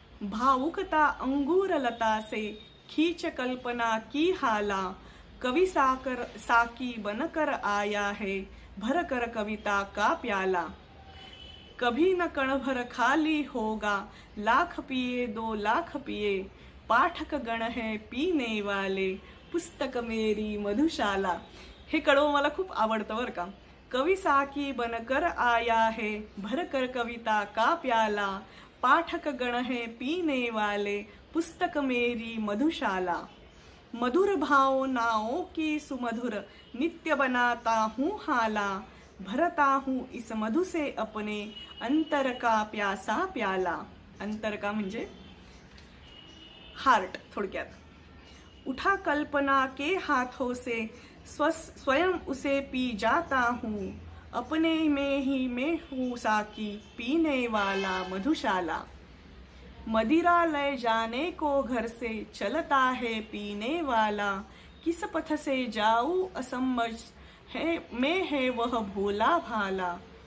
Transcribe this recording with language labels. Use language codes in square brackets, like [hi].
[hi] भावुकता अंगूर लता से खींच कल्पना की हाला, कवि साकी बनकर आया है भर कर कविता का प्याला। कभी न कण भर खाली होगा, लाख पिए 2 लाख पिए, पाठक गण है पीने वाले, पुस्तक मेरी मधुशाला। [mr] हे कडवं मला खूप आवडतं बरं का। [hi] कवि साकी बनकर आया है भर कर कविता का प्याला, पाठक गण है पीने वाले, पुस्तक मेरी मधुशाला। मधुर भाव नाओं की सुमधुर नित्य बनाता हूँ हाला, भरता हूँ इस मधु से अपने अंतर का प्यासा प्याला। अंतर का [mr] म्हणजे हार्ट थोडक्यात। [hi] उठा कल्पना के हाथों से स्वयं उसे पी जाता हूँ, अपने में ही मैं हूँ साकी पीने वाला मधुशाला। मदिरा ले जाने को घर से चलता है पीने वाला, किस पथ से जाऊँ असमझ है मैं है वह भोला भाला।